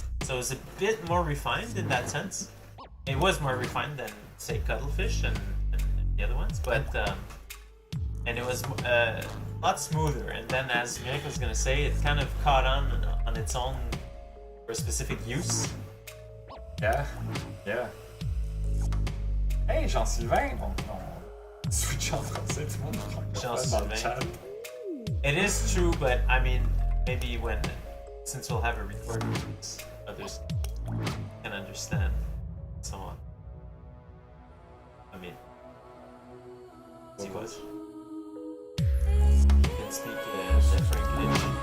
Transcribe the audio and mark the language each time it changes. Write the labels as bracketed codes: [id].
[en] So it was a bit more refined in that sense. It was more refined than, say, Cuttlefish and the other ones, but and it was a lot smoother. And then, as Mirek was gonna say, it kind of caught on its own for specific use. Yeah. Yeah. Hey, Jean-Sylvain! [fr] On switch en français, tout le monde francophone dans le chat. [en] It is true, but I mean, maybe since we'll have a recording, others can understand, and so on. I mean, see what? You can speak the Franglish.